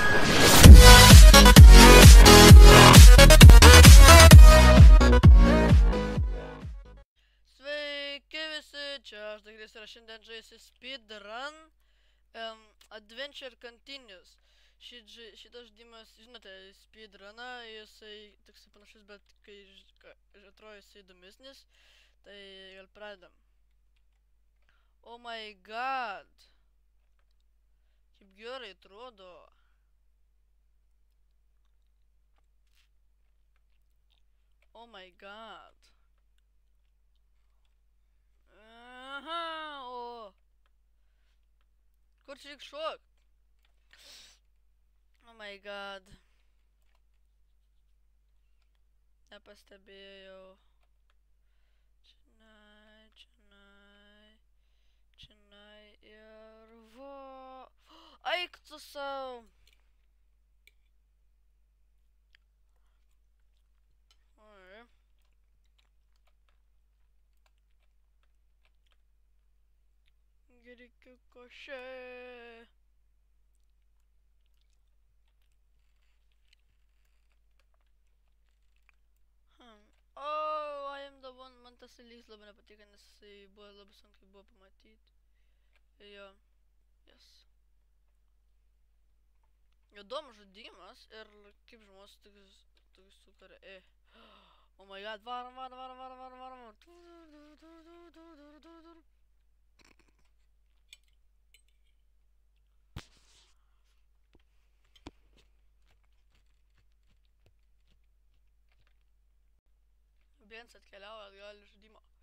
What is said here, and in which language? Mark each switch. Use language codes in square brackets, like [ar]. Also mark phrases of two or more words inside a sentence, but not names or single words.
[lt] Sveiki visi, čia aš Dagris ir šiandien žaisiu Speedrun Adventure Continues. Šitas žaidimas, žinote, Speedruną, jisai toks panašus, bet kai atrodo jisai įdomesnis, tai gal pradedam. [en] Oh my god. [lt] Kaip gerai atrodo. [en] Oh my god. [lt] Aha, o. Kur čia reik šokt? [en] Oh my god. [lt] Nepastebėjau. Čionai ir va. Eik tu sau. Oi. Gerikiu košė. [en] Oh, I am the one. [lt] Man tas lygis labai nepatiko, nes jisai buvo labai sunkiai buvo pamatyti. Jo. Yes. Įdomus žaidimas ir kaip žmonės tokius sukuria. [en] Oh my god, [lt] varom. Viens atkeliauja atgal iš žaidimo.